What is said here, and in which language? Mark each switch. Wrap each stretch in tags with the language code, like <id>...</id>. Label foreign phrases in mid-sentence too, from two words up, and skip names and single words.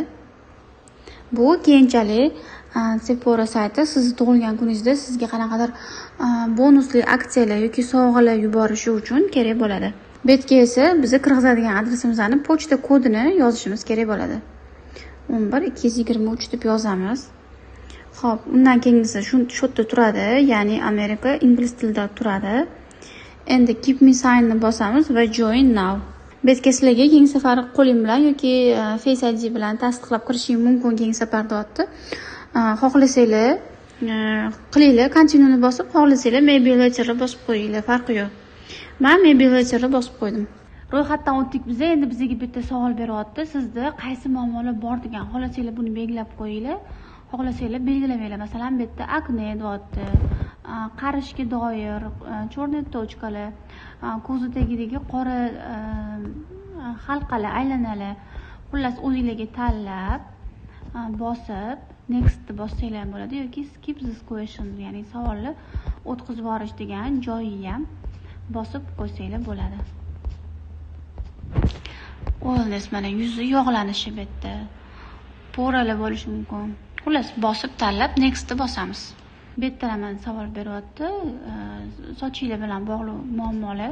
<uz>Bu keyinchalik Sephora sayti sizni tug'ilgan kuningizda sizga qanaqadir bonusli aksiyalar yoki sovg'alar yuborishi uchun kerak bo'ladi. Bu yerga esa biz kirgizadigan adresimizni pochta kodini yozishimiz kerak bo'ladi. 11223 deb yozamiz. Xo'p, undan keyingisi shu yerda turadi, ya'ni Amerika ingliz tilida turadi. Endi</uz> <en>keep me sign</en> <uz>ni bosamiz va</uz> <en>join now.</en> <uz>Bu yerga sizlarga keyingi safar qo'ling bilan yoki Face ID bilan tasdiqlab kirishingiz mumkin keyingi safar deyapti. Xohlasanglar qilinglar, continue ni bosib, xohlasanglar</uz> <en>maybe later</en> <uz>bosib qo'yinglar, farqi yo'q. Men</uz> <en>maybe later</en> <uz>bosib qo'ydim. Ro'yxatdan o'tdik biz. Endi bizga bitta savol beryapti. Sizda qaysi muammolar bor degan. Xohlasanglar buni belgilab qo'yinglar. Xohlasanglar belgilamanglar. Masalan, bu yerda akne deyapti. Qarishga doir,</uz> <ru>чёрный точкалар,</ru> <uz>ko'zi tagidagi qora halqalar, aylanalar. Xullas o'zingizlarga tanlab bosib next bossanglar ham bo'ladi yoki</uz> <en>skip this question,</en> <uz>ya'ni savolni o'tkazib yuborish degan joyiga ham bosib qo'ysanglar bo'ladi. O'zingiz mana yuzi yog'lanishi bu yerda. Po'ralar bo'lishi mumkin. Xullas bosib tanlab next bosamiz. Bu yerda ham savol beryapti. Sochinglar bilan bog'liq muammolar.</uz>